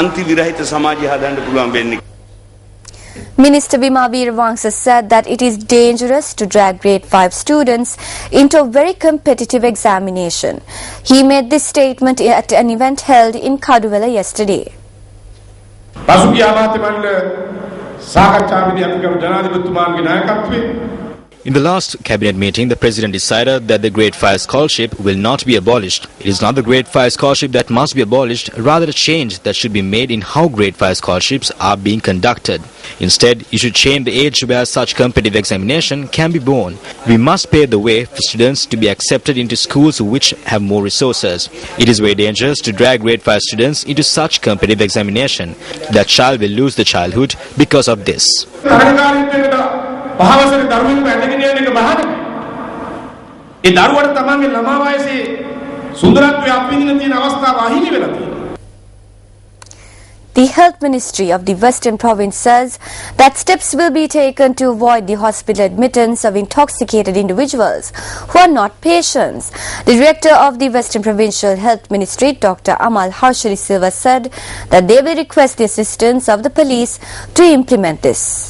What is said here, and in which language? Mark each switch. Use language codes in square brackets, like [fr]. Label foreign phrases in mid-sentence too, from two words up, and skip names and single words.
[en] Minister Bima Veeravangsa said that it is dangerous to drag grade 5 students into a very competitive examination. He made this statement at an event held in Kaduvela yesterday. [si] සාකච්ඡාවේදී අපි කරු ජනාධිපතිතුමාගේ නායකත්වයේ [en] In the last cabinet meeting, the president decided that the Grade 5 scholarship will not be abolished. It is not the Grade 5 scholarship that must be abolished, rather a change that should be made in how Grade 5 scholarships are being conducted. Instead, you should change the age where such competitive examination can be borne. We must pave the way for students to be accepted into schools which have more resources. It is very dangerous to drag Grade 5 students into such competitive examination. That child will lose the childhood because of this. [si] පහවසක දරුවෙකු ඇඳගෙන යන එක බහදක. ඒ දරුවට තමන්ගේ ළමා වයසේ සුන්දරත්වය අත්විඳින තියෙන අවස්ථාව අහිමි වෙලා තියෙනවා. [en] The Health Ministry of the Western Province says that steps will be taken to avoid the hospital admittance of intoxicated individuals who are not patients. The Director of the Western Provincial Health Ministry, Dr. Amal Harshali Silva, said that they will request the assistance of the police to implement this.